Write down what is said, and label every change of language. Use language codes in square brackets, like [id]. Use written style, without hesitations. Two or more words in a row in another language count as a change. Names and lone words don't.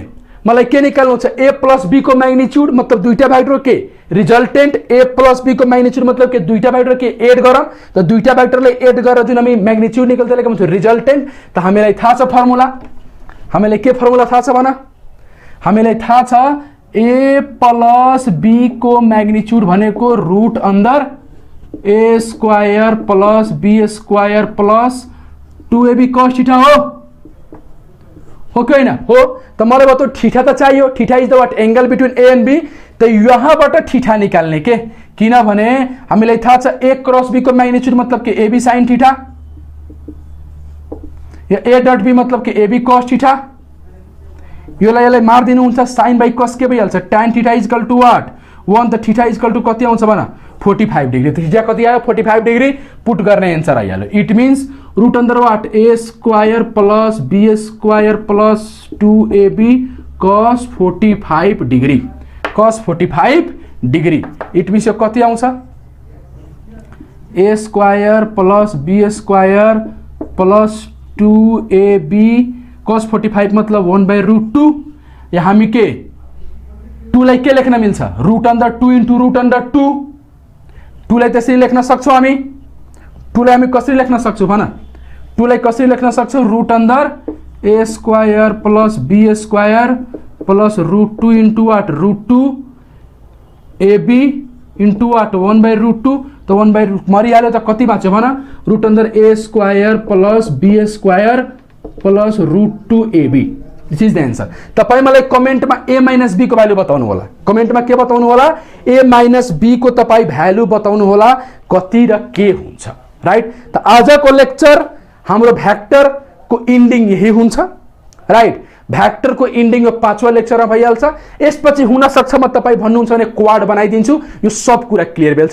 [ne] मलाई के निकाल्नु छ, [en] A plus B [ne] को मैग्निट्यूड मतलब दुईटा भेक्टर के रिजल्टेंट, [en] A plus B [ne] को मैग्निट्यूड मतलब के दुईटा भेक्टर के एड गरौँ, त दुईटा भेक्टरले एड गरेर जुन हामी मैग्निट्यूड निकाल्छ त्यसलाई के भन्छ रिजल्टेंट। त हामीलाई थाहा छ फर्मुला, हामीलाई के फर्मुला थाहा छ भन, हामीलाई थाहा छ [en] A plus B [ne] को मैग्निट्यूड भनेको [en] root under A square plus B square plus 2ab cos theta [ne] हो कि होइन हो। त मलाई बताऊ थीटा त चाहियो, [en] theta is the what angle between A and B. [ne] त यहाँबाट थीटा निकाल्ने के, किनभने हामीलाई थाहा छ [en] A cross B [ne] को मैग्निट्यूड मतलब के [en] AB sin theta [ne] या [en] A dot B [ne] मतलब के [en] AB cos theta. [ne] योलाई यसलाई मार्दिनु हुन्छ [en] sin by cos [ne] के भइहाल्छ [en] tan theta is equal to what [ne] 1। त [en] theta is equal to [ne] कति आउँछ भन [en] 45 degree. [ne] थीटा कति आयो [en] 45 degree, [ne] पुट गर्ने आन्सर आइहाल्यो। [en] it means root under what A square plus B square plus 2ab cos 45 degree, cos 45 degree, [ne] cos 45 डिग्री। [en] it means [ne] यो कति आउँछ [en] A square plus B square plus 2ab cos 45 [ne] मतलब 1/√2। या हामी के 2 लाई के लेख्न मिल्छ [en] root under 2 into root under 2. [ne] 2 लाई त्यसरी लेख्न सक्छौं हामी, 2 लाई हामी कसरी लेख्न सक्छौं भन, 2 लाई कसरी लेख्न सक्छौं [en] root under A square plus B square plus √2 into what √2 ab into what 1/√2. [ne] त 1/√2 मरिहाल्यो त कति बाँच्यो भन [en] root under A square plus B square plus √2ab. this is the answer. [ne] तपाई मलाई कमेन्टमा [en] a minus b [ne] को भ्यालु बताउनु होला, कमेन्टमा के बताउनु होला [en] a minus b [ne] को तपाई भ्यालु बताउनु होला कति र के हुन्छ, राइट। त आजको लेक्चर हाम्रो भेक्टर को इन्डिङ यही हुन्छ, राइट। भेक्टर को इन्डिङ यो 5वां लेक्चरमा भइहाल्छ। यसपछि हुन सक्छ म तपाई भन्नुहुन्छ भने क्वाड बनाइदिन्छु, यो सब कुरा क्लियर भइहाल्छ।